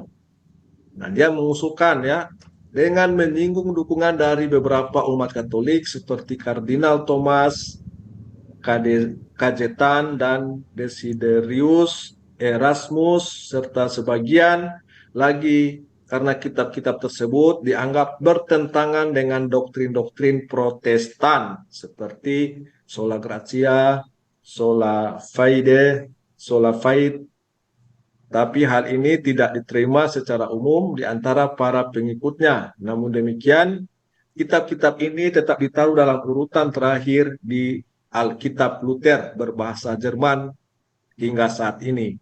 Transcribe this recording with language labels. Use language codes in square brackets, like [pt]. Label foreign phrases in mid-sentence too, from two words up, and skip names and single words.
[id] Nah, dia mengusulkan ya, dengan menyinggung dukungan dari beberapa umat Katolik seperti Kardinal Thomas Cajetan dan Desiderius Erasmus, serta sebagian lagi karena kitab-kitab tersebut dianggap bertentangan dengan doktrin-doktrin Protestan seperti [la] sola gratia, sola fide, sola fide. [id] Tapi hal ini tidak diterima secara umum di antara para pengikutnya. Namun demikian, kitab-kitab ini tetap ditaruh dalam urutan terakhir di Alkitab Luther berbahasa Jerman hingga saat ini.